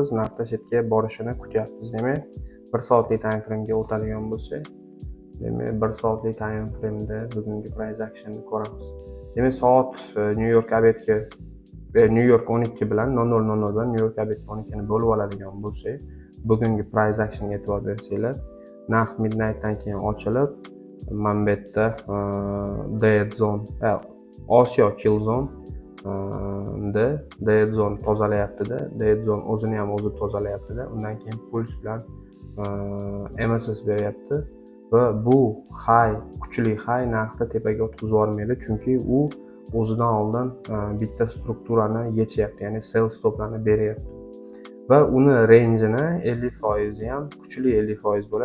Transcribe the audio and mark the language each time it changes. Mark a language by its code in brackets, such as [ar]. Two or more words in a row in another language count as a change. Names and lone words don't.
[uz] Narxda chetga borishini kutyapmiz. Demak, 1 soatlik [en] time frame [uz] ga o'tadigan bo'lsak, demak 1 soatlik [en] time frame [uz] da bugungi [en] price actionni [uz] ko'ramiz. Demak, soat New York obedga New York 12 bilan 00:00 bilan New York obed 12 ni bo'lib oladigan bo'lsak, bugungi [en] price actionga [uz] e'tibor bersanglar, narx midnightdan keyin ochilib, mana bu yerda [en] dead zone, [uz] Osiyo [en] kill zone dead zone [uz] tozalayapti-da, [en] dead zone [uz] o'zini ham o'zi tozalayapti-da. Undan keyin puls bilan MSS beryapti va bu high, kuchli high narxda tepaga o'tkazib yubormaydi, chunki u o'zidan oldin bitta strukturani yechyapti, ya'ni sell stoplarni beryapti. Va uni rangeini 50% ham kuchli 50% bo'ladi.